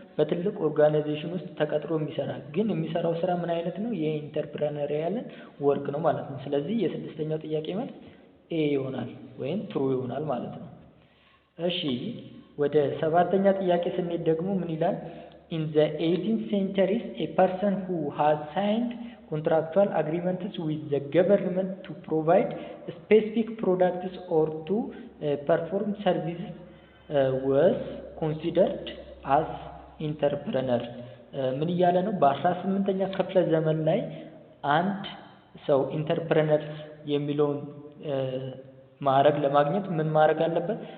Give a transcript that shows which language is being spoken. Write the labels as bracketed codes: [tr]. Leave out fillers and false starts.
[am] በትልቅ ኦርጋናይዜሽን ውስጥ ተቀጥሮ የሚሰራ ግን የሚሰራው ስራ ምን አይነት ነው? የኢንተርፕረነሪያልን ወርክ ነው ማለት ነው። ስለዚህ የስድስተኛው ጥያቄ መልስ ኤ ይሆናል ወይም ትሩ ይሆናል ማለት ነው። እሺ ወደ ሰባተኛ ጥያቄ ስንሄድ ደግሞ ምን ይላል? [en] in the 18th century a person who has signed contractual agreements with the government to provide specific products or to perform services was considered [am] አስ ኢንተርፕረነር። ምን እያለ ነው? በ18ኛ ክፍለ ዘመን ላይ አንድ ሰው ኢንተርፕረነር የሚለውን ማዕረግ ለማግኘት ምን ማድረግ አለበት?